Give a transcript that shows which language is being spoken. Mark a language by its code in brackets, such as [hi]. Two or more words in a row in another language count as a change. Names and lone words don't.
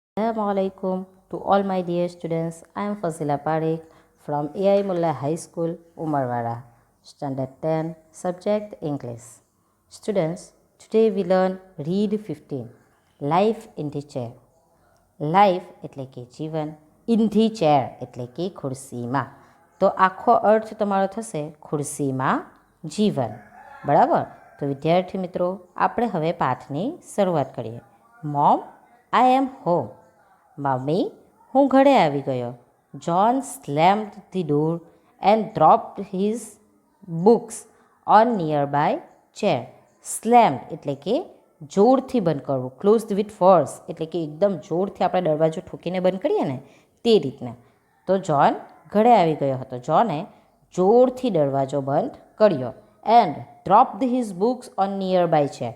[en] Assalamu alaikum to all my dear students. I am Fazila Parekh from AI Mullah High School, Umarwara, Standard 10, Subject English. Students, today we learn Read 15, Life in the Chair. [gu] Life એટલે કે જીવન, [en] in the chair [gu] એટલે કે ખુરશીમાં. તો આખો અર્થ તમારો થશે ખુરશીમાં જીવન. બરાબર? તો વિદ્યાર્થી મિત્રો, આપણે હવે પાઠની શરૂઆત કરીએ. [en] મોમ, I am home. [gu] મમ્મી, હું ઘરે આવી ગયો. [en] John slammed the door and dropped his books on nearby chair. [gu] Slammed એટલે કે જોરથી બંધ કરવું, [en] closed with force [gu] એટલે કે એકદમ જોરથી આપણે દરવાજો ઠોકીને બંધ કરીએ ને તે રીતના. તો જોન ઘરે આવી ગયો હતો. જોને જોરથી દરવાજો બંધ કર્યો. [en] and dropped his books on near by chair.